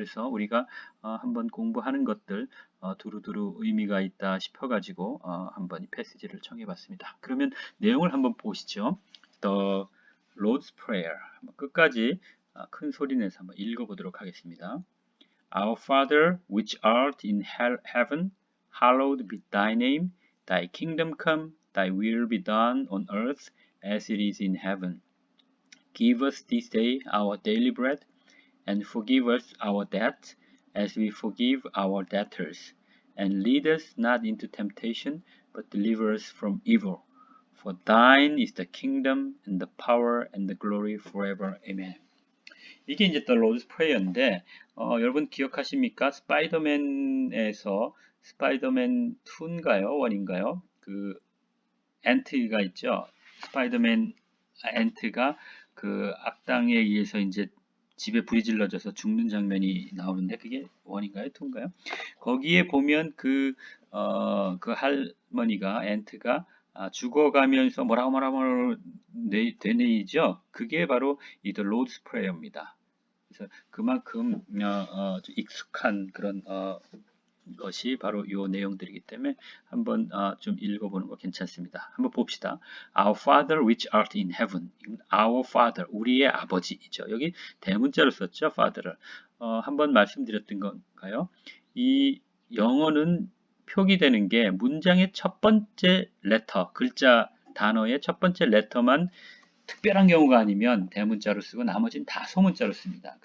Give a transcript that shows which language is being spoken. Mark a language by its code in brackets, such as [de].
[ko] 그래서 우리가 한번 공부하는 것들 두루두루 의미가 있다 싶어가지고 한번 이 패시지를 청해봤습니다. 그러면 내용을 한번 보시죠. The Lord's Prayer 끝까지 큰 소리 내서 한번 읽어보도록 하겠습니다. [en] Our Father, which art in heaven, hallowed be thy name. Thy kingdom come, thy will be done on earth as it is in heaven. Give us this day our daily bread, and forgive us our debts as we forgive our debtors. And lead us not into temptation, but deliver us from evil. For thine is the kingdom and the power and the glory forever. Amen. [ko] 이게 이제 The Lord's Prayer인데 여러분 기억하십니까? 스파이더맨에서 스파이더맨 2인가요? 1인가요? 그 앤트가 있죠. 스파이더맨 앤트가 그 악당에 의해서 이제 집에 불이 질러져서 죽는 장면이 나오는데 그게 1인가요? 2인가요? 거기에 보면 그 할머니가 앤트가 죽어가면서 뭐라고 되뇌이죠. 그게 바로 이 The Lord's Prayer입니다. 그래서 그만큼 익숙한 그런 것이 바로 이 내용들이기 때문에 한번 좀 읽어보는 거 괜찮습니다. 한번 봅시다. [en] Our Father which art in heaven. Our Father, [ko] 우리의 아버지이죠. 여기 대문자로 썼죠. Father를. 한번 말씀드렸던 건가요? 이 영어는 표기되는 게 문장의 첫 번째 레터, 글자, 단어의 첫 번째 레터만 특별한 경우가 아니면 대문자로 쓰고 나머지는 다 소문자로 씁니다.